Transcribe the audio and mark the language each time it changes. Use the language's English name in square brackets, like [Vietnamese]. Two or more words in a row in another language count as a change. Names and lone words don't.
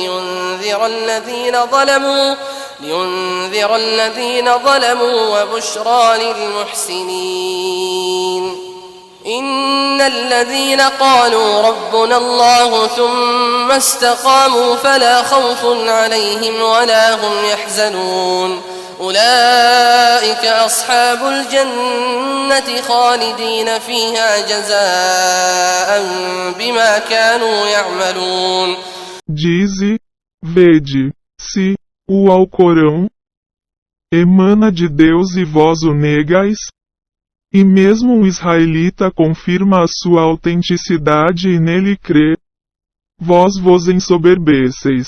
[Arabic] لينذر الذين ظلموا وبشرى للمحسنين إن الذين قالوا ربنا الله ثم استقاموا فلا خوف عليهم ولا هم يحزنون أولئك أصحاب الجنة خالدين فيها جزاء بما كانوا يعملون. [Portuguese] Dize, vede, se o Alcorão emana de Deus e vós o negais, e mesmo um israelita confirma a sua autenticidade e nele crê, vós vos ensoberbeceis.